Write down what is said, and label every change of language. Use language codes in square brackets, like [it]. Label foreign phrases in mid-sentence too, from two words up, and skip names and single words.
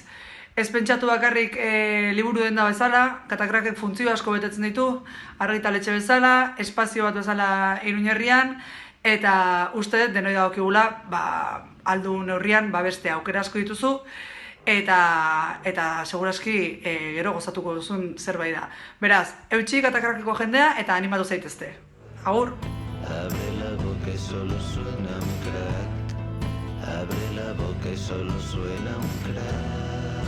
[eu] Ez pentsatu bakarrik liburu denda bezala, katakrakek funtzio asko betetzen ditu, argitaletxe bezala, espazio bat bezala Iruñerrian, eta uste dut denoi dagokigula, aldu neurrian beste aukera asko dituzu, eta seguraski gero gozatuko duzun zerbait da. Beraz, eutxi katakrakeko jendea eta animatu zaitezte. Agur! [es] Abre la boca y solo suena un crack. Abre la boca y solo suena un crack.